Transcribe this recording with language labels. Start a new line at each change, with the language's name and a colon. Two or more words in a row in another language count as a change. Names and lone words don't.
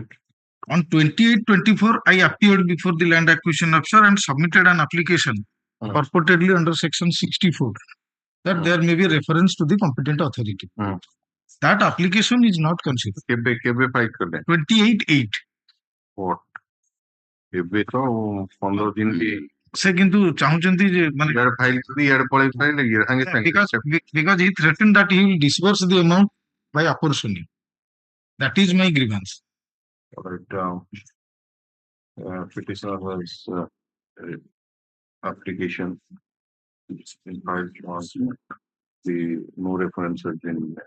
English: On 28/24, I appeared before the Land Acquisition Officer and submitted an application purportedly under section 64 that there may be reference to the competent authority. That application is not considered. 28/8. What?
Odia: ଏବେ ତ 15 ଦିନ ବି ସେ କିନ୍ତୁ ଚାହୁଁଛନ୍ତି ଯେ ମାନେ ଇଆଡେ ଫାଇଲ କରି ଇଆଡେ ପଳେଇ ଫାଇଲ ସାଙ୍ଗେ ସାଙ୍ଗେ
English: because he threatened that he will disburse the amount by apportioning. That is my grievance. Alright, petitioner has application in filed was the no reference has been made.